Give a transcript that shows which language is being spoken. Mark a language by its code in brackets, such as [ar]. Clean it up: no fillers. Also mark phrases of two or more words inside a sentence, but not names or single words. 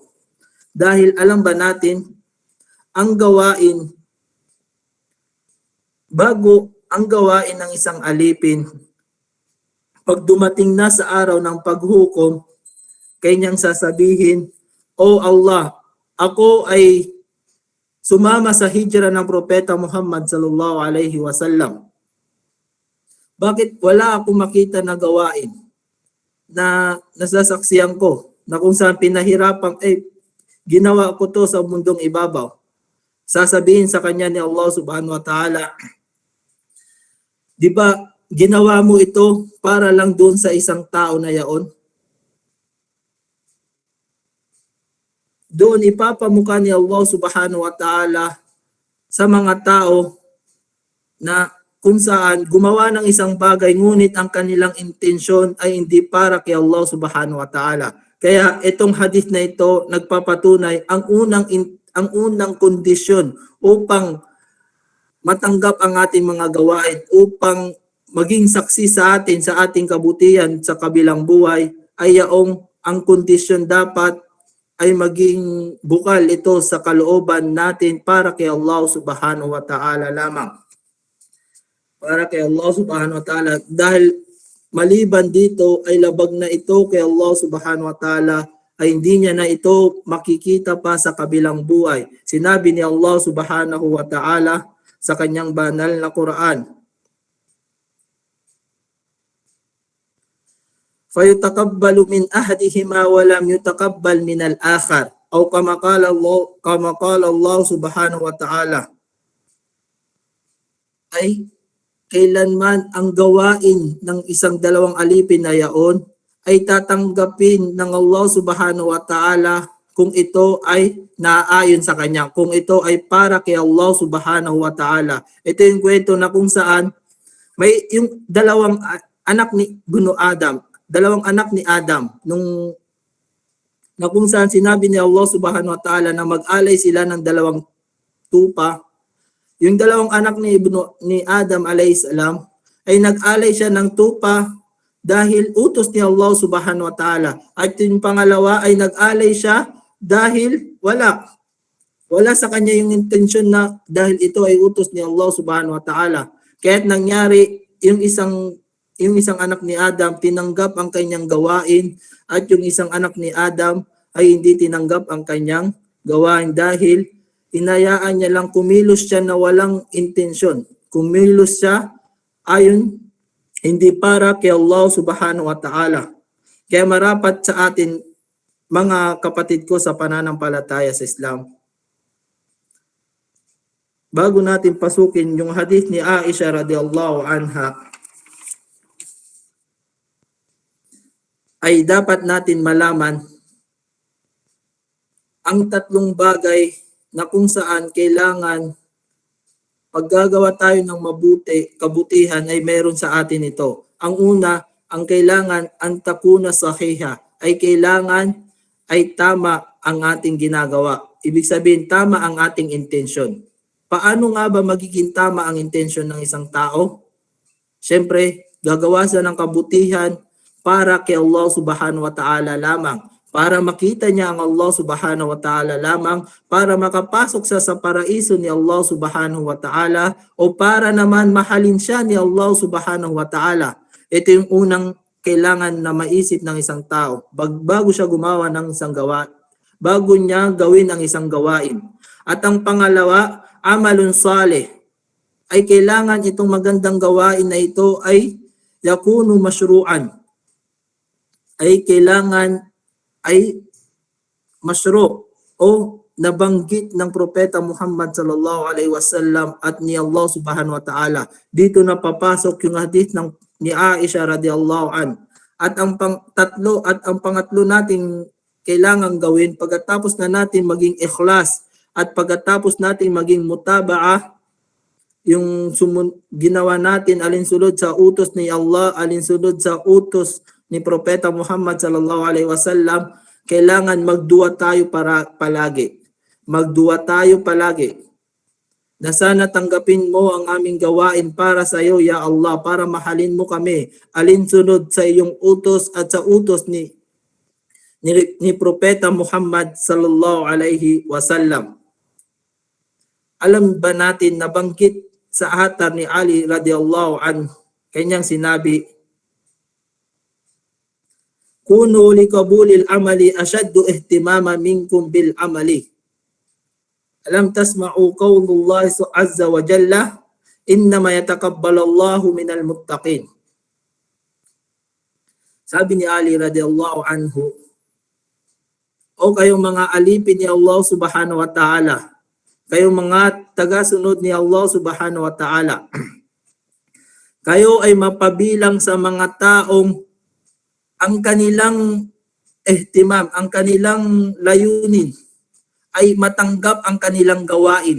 [tl] Dahil alam ba natin, ang gawain, bago ang gawain ng isang alipin, pag dumating na sa araw ng paghukom, kanyang sasabihin, O Allah, ako ay sumama sa hijra ng Propeta Muhammad [ar] صلى الله عليه وسلم. [tl] Bakit wala akong makita na gawain na nasasaksiyan ko, na kung saan pinahirapan, ginawa ko to sa mundong ibabaw. Sasabihin sa kanya ni Allah [ar] سبحانه وتعالى, [tl] di ba ginawa mo ito para lang doon sa isang tao na yaon? Doon ipapamukha ni Allah [ar] سبحانه وتعالى [tl] sa mga tao na kung saan gumawa ng isang bagay ngunit ang kanilang intensyon ay hindi para kay Allah [ar] سبحانه وتعالى. [tl] Kaya itong hadith na ito nagpapatunay ang unang kondisyon upang matanggap ang ating mga gawain, upang maging saksi sa atin sa ating kabutihan sa kabilang buhay, ay yaong ang kondisyon dapat ay maging bukal ito sa kalooban natin para kay Allah [ar] سبحانه وتعالى [tl] lamang. Para kay Allah [ar] سبحانه وتعالى, [tl] dahil maliban dito ay labag na ito kay Allah [ar] سبحانه وتعالى, [tl] ay hindi niya na ito makikita pa sa kabilang buhay. Sinabi ni Allah subhanahu wa ta'ala sa kanyang banal na Quran, [ar] فَيُتَقَبَّلُ مِنْ أَحَدِهِمَا وَلَمْ يُتَقَبَّلْ مِنَ الْآخَرِ أو كما قال الله سبحانه وتعالى, [tl] ay kailanman ang gawain ng isang dalawang alipin na yaon ay tatanggapin ng Allah [ar] سبحانه وتعالى [tl] kung ito ay naaayon sa kanya, kung ito ay para kay Allah [ar] سبحانه وتعالى. [tl] Ito yung kwento na kung saan may yung dalawang anak ni Adam na kung saan sinabi ni Allah [ar] سبحانه وتعالى [tl] na mag-alay sila ng dalawang tupa. Yung dalawang anak ni Adam [ar] عليه السلام [tl] ay nag-alay siya ng tupa dahil utos ni Allah [ar] سبحانه وتعالى. [tl] At yung pangalawa ay nag-alay siya dahil wala sa kanya yung intensyon na dahil ito ay utos ni Allah [ar] سبحانه وتعالى. [tl] Kaya't nangyari yung isang anak ni Adam tinanggap ang kanyang gawain, at yung isang anak ni Adam ay hindi tinanggap ang kanyang gawain dahil inayaan niya lang, kumilos siya na walang intensyon. Kumilos siya ayon hindi para kay Allah [ar] سبحانه وتعالى. [tl] Kaya marapat sa atin, mga kapatid ko sa pananampalataya sa Islam, bago natin pasukin yung hadith ni Aisha [ar] رضي الله عنها, [tl] ay dapat natin malaman ang tatlong bagay na kung saan kailangan paggagawa tayo ng kabutihan ay meron sa atin ito. Ang una, ang kailangan ang [ar] تكون صحيحة, [tl] ay kailangan ay tama ang ating ginagawa. Ibig sabihin, tama ang ating intensyon. Paano nga ba magiging tama ang intensyon ng isang tao? Siyempre, gagawa siya ng kabutihan para kay Allah [ar] سبحانه وتعالى [tl] lamang, para makita niya ang Allah [ar] سبحانه وتعالى [tl] lamang, para makapasok siya sa paraiso ni Allah [ar] سبحانه وتعالى, [tl] o para naman mahalin siya ni Allah [ar] سبحانه وتعالى. [tl] Ito yung unang kailangan na maisip ng isang tao bago siya gumawa ng isang gawain, bago niya gawin ang isang gawain. At ang pangalawa, [ar] عمل صالح, [tl] ay kailangan itong magandang gawain na ito ay [ar] يكون مشروعا, [tl] ay kailangan ay masyru' o nabanggit ng Propeta Muhammad [ar] صلى الله عليه وسلم [tl] at ni Allah [ar] سبحانه وتعالى. [tl] Dito na papasok yung hadith ni Aisha [ar] رضي الله عن. [tl] At ang pangatlo nating kailangan gawin pagkatapos na natin maging ikhlas at pagkatapos natin maging mutaba'ah, yung ginawa natin alinsunod sa utos ni Allah, alinsunod sa utos ni Propeta Muhammad [ar] صلى الله عليه وسلم, [tl] kailangan magduwa tayo palagi. Magduwa tayo palagi. Na sana tanggapin mo ang aming gawain para sa iyo, [ar] يا الله, [tl] para mahalin mo kami, alinsunod sa iyong utos at sa utos ni Propeta Muhammad [ar] صلى الله عليه وسلم. [tl] Alam ba natin na banggit sa athar ni Ali [ar] رضي الله عن, [tl] kanyang sinabi, [ar] كونوا لقبول العمل أشد اهتماما منكم بالعمل. ألم تسمعوا قول الله عز وجل، إنما يتقبل الله من المتقين. [tl] Sabi ni Ali [ar] رضي الله عنه, [tl] o kayong mga alipin ni Allah [ar] سبحانه وتعالى, [tl] kayong mga tagasunod ni Allah [ar] سبحانه وتعالى, [tl] kayo ay mapabilang sa mga taong ang kanilang ihtimam, ang kanilang layunin ay matanggap ang kanilang gawain.